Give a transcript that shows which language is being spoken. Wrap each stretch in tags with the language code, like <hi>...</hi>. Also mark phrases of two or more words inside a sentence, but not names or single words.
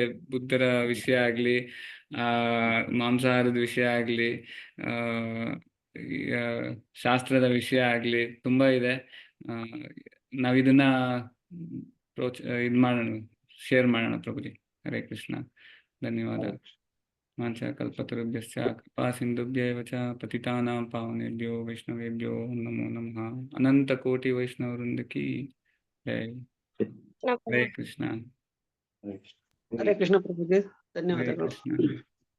<kn>ಬುದ್ಧರ ವಿಷಯ ಆಗ್ಲಿ, ಮಾಂಸಾಹಾರದ ವಿಷಯ ಆಗ್ಲಿ, ಶಾಸ್ತ್ರದ ವಿಷಯ ಆಗ್ಲಿ, ತುಂಬಾ ಇದೆ. ನಾವಿದನ್ನ ಮಾಡೋಣ, ಶೇರ್ ಮಾಡೋಣ ಪ್ರಭುಜಿ. ಹರೇ ಕೃಷ್ಣ. ಧನ್ಯವಾದ.</kn> <sa>ವಾಂಛಾಕಲ್ಪತರುಭ್ಯಶ್ಚ ಕೃಪಾ ಸಿಂಧುಭ್ಯೇವ ಚ ಪತಿತಾನಾಂ ಪಾವನೇಭ್ಯೋ ವೈಷ್ಣವೇಭ್ಯೋ ನಮೋ ನಮಃ.</sa> <hi>अनंत कोटि वैष्णव वृंद की जय.</hi> <kn>ಹರೇ ಕೃಷ್ಣ. ಹರೇ ಕೃಷ್ಣ ಪ್ರಭುಜಿ, ಹರೇ ಧನ್ಯವಾದಗಳು. ಕೃಷ್ಣ.</kn>